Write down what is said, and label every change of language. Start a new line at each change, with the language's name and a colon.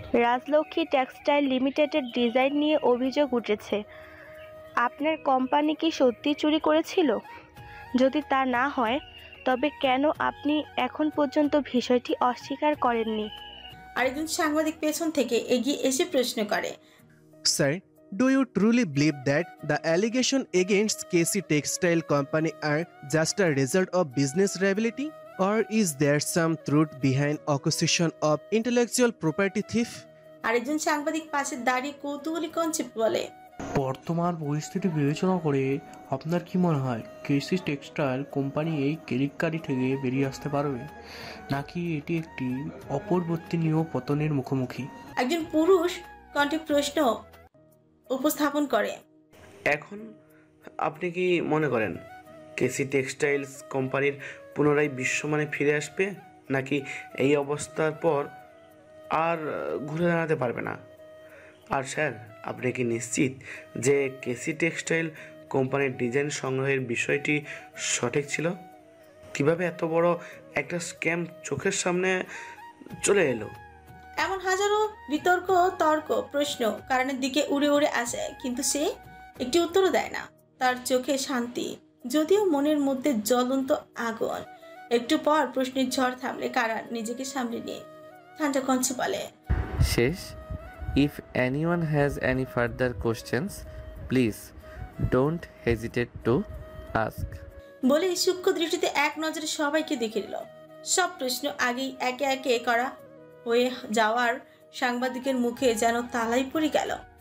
Bangla: Rajlakshmi textile লিমিটেডের design নিয়ে অভিযোগ উঠেছে। আপনার কোম্পানি কি সত্যি চুরি করেছিল? যদি তা না হয় তবে কেন আপনি এখন পর্যন্ত বিষয়টি অস্বীকার করেননি? আরেকজন সাংবাদিক পেছন থেকে এগিয়ে এসে প্রশ্ন করে,
English: Sir, do you truly believe that the allegation against KC Textile Company are just a result of business rivalry? Or is there some truth behind accusation of intellectual property thief?
Bangla: আরেকজন সাংবাদিক পাশে দাঁড়িয়ে কৌতূহলী কঞ্চে বলে, বর্তমান পরিস্থিতি বিবেচনা করে আপনার কি মনে হয় কেসি টেক্সটাইল কোম্পানি এই কেলেঙ্কারি থেকে বেরিয়ে আসতে পারবে, নাকি এটি একটি অপরিবর্তনীয় পতনের মুখোমুখি? একজন পুরুষ কণ্ঠে প্রশ্ন উপস্থাপন করে, এখন আপনি কি মনে করেন কেসি টেক্সটাইলস কোম্পানির পুনরায় বিশ্বমানে ফিরে আসবে, নাকি এই অবস্থার পর আর ঘুরে দাঁড়াতে পারবে না? আর স্যার, আপনি কি নিশ্চিত যে কেসি টেক্সটাইল কোম্পানির ডিজাইন সংগ্রহের বিষয়টি সঠিক ছিল? কিভাবে এত বড় একটা স্ক্যাম চোখের সামনে চলে এলো? এমন হাজারো বিতর্ক তর্ক প্রশ্ন কারণের দিকে উড়ে উড়ে আসে, কিন্তু সে একটি উত্তরও দেয় না। তার চোখে শান্তি, যদিও মনের মধ্যে জ্বলন্ত আগুন। একটু পর প্রশ্নের ঝড় থামলে কারণ নিজেকে সামলে নিয়ে ঠান্ডা কঞ্চে বলে, শেষ।
English: If anyone has any further questions, please don't hesitate to ask.
Bangla: বলে সূক্ষ্ম দৃষ্টিতে এক নজরে সবাইকে দেখে নিল। সব প্রশ্ন আগেই একে একে করা হয়ে যাওয়ার সাংবাদিকের মুখে যেন তালাই পড়ে গেল।